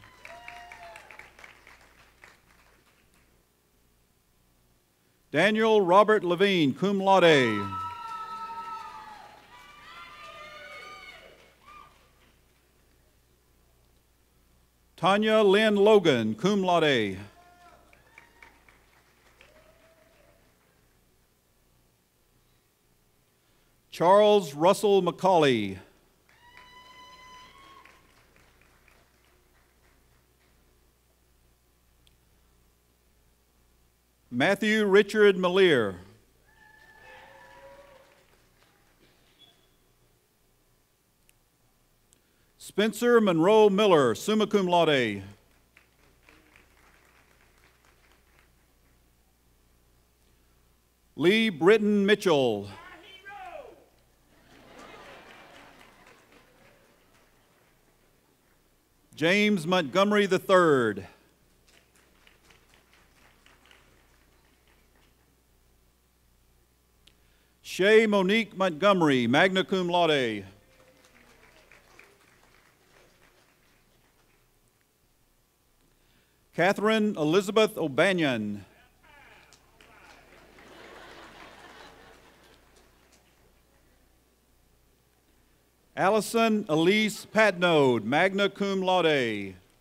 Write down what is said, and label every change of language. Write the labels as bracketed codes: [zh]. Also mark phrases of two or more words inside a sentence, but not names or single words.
[en] Daniel Robert Levine, [la] cum laude. [en] Tanya Lynn Logan, [la] cum laude. [en] Charles Russell McCauley. Matthew Richard Malier. Spencer Monroe Miller, [la] summa cum laude. [en] Lee Britton Mitchell. James Montgomery III. Shay Monique Montgomery, [la] magna cum laude. [en] Catherine Elizabeth O'Banion. Allison Elise Patnode, [la] magna cum laude.